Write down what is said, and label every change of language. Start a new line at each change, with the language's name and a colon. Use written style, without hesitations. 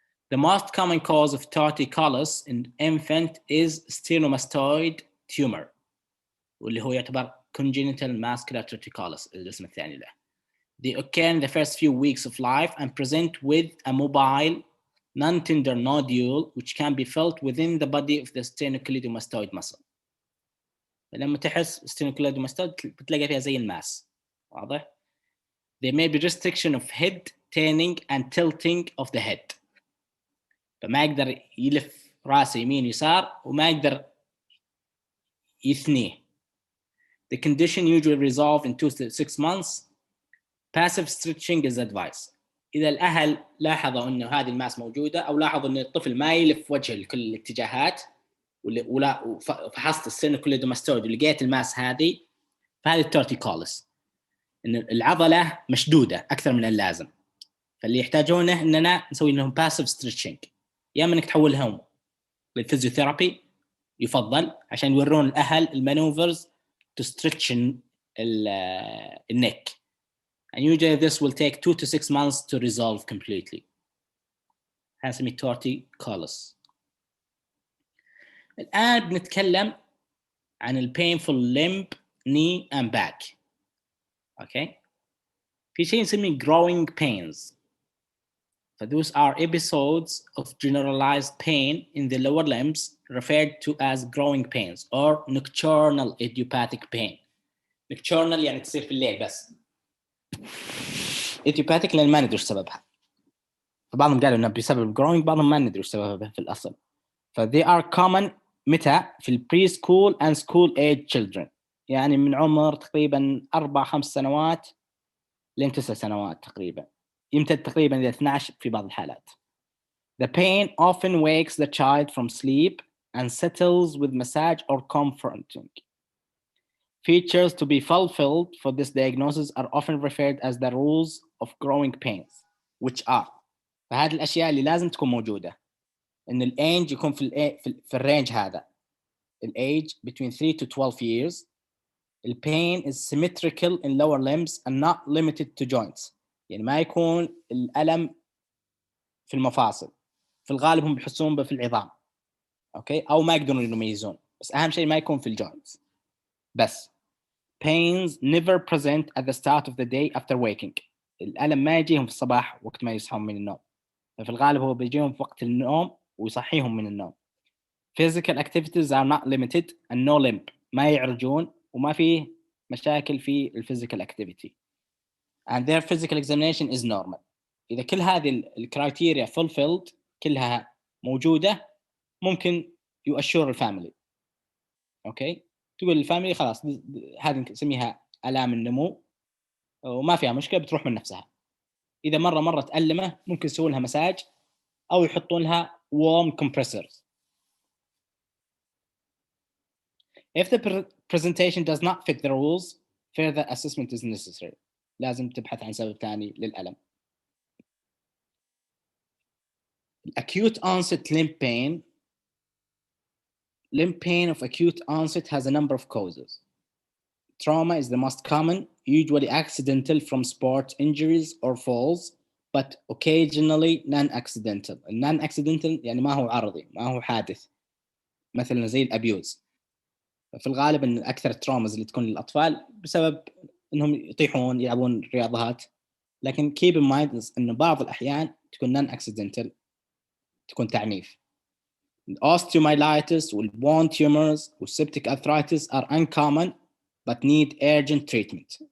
English: The most common cause of torticollis in infant is sternomastoid tumor
Arabic: واللي هو يعتبر
English: congenital muscular torticollis
Arabic: الاسم الثاني له.
English: They occur in the first few weeks of life and present with a mobile non-tender nodule which can be felt within the body of the sternocleidomastoid muscle.
Arabic: لما تحس sternocleidomastoid بتلاقي فيها زي الماس. واضح؟
English: There may be restriction of head turning and tilting of the head.
Arabic: فما يقدر يلف راسه يمين يسار وما يقدر يثنيه.
English: The condition usually resolves in 2 to 6 months. Passive stretching is advised.
Arabic: إذا الأهل لاحظوا إنه هذه الماس موجودة أو لاحظوا إن الطفل ما يلف وجهه لكل الاتجاهات ولا فحصت الستيرنوكليدوماستويد ولقيت الماس هذه، فهذه التورتيكولس إن العضلة مشدودة أكثر من اللازم. فاللي يحتاجونه إننا نسوي لهم passive stretching. يا إما إنك تحولهم للفيزيوثيرابي يفضل عشان يورون الأهل المانوفرز
English: to stretch the neck. And usually this will take 2 to 6 months to resolve completely.
Arabic: هنسميه torticollis. الآن بنتكلم عن painful limb, knee and back.
English: Okay.
Arabic: في شيء نسميه growing pains.
English: So those are episodes of generalized pain in the lower limbs referred to as growing pains or nocturnal idiopathic pain.
Arabic: Nocturnal يعني تصير في الليل بس. Idiopathic لأن ما ندري وش سببها. فبعضهم قالوا إنه بسبب growing، بعضهم ما ندري وش سببها في الأصل.
English: they are common
Arabic: متى في ال preschool and school age children، يعني من عمر تقريبا 4-5 سنوات لين 9 سنوات تقريبا، يمتد تقريبا إلى 12 في بعض الحالات.
English: The pain often wakes the child from sleep and settles with massage or comforting. Features to be fulfilled for this diagnosis are often referred as the rules of growing pains, which are
Arabic: فهذه الأشياء اللي لازم تكون موجودة. إن الage يكون في الرينج هذا.
English: الage between 3 to 12 years. The pain is symmetrical in lower limbs and not limited to joints.
Arabic: يعني ما يكون الألم في المفاصل. في الغالب هم بيحسون به في العظام. اوكي، او ما يقدرون يميزون، بس اهم شيء ما يكون في الجوينتس.
English: بس pains never present at the start of the day after waking.
Arabic: الألم ما يجيهم في الصباح وقت ما يصحون من النوم، ففي الغالب هو بيجيهم في وقت النوم ويصحيهم من النوم.
English: Physical activities are not limited and no limp.
Arabic: ما يعرجون وما فيه مشاكل في الفيزيكال activity.
English: And their physical examination is normal.
Arabic: إذا كل هذه الكرايتيريا fulfilled كلها موجودة، ممكن يؤشر الفاميلي. أوكي، تقول الفاميلي خلاص هذه نسميها آلام النمو وما فيها مشكلة، بتروح من نفسها. إذا مرة تألمه ممكن يسوون لها مساج أو يحطون لها warm compressors.
English: If the presentation does not fit the rules, further assessment is necessary.
Arabic: لازم تبحث عن سبب ثاني للألم.
English: Acute onset limb pain. Limb pain of acute onset has a number of causes. Trauma is the most common, usually accidental from sport injuries or falls, but occasionally non-accidental.
Arabic: Non-accidental يعني ما هو عرضي، ما هو حادث، مثلا زي الأبيوز. في الغالب أن أكثر التروماز اللي تكون للأطفال بسبب أنهم يطيحون يلعبون رياضات، لكن
English: keep in mind
Arabic: أن بعض الأحيان تكون non-accidental، تكون تعنيف.
English: Osteomyelitis والbone tumors والseptic arthritis are uncommon but need urgent treatment.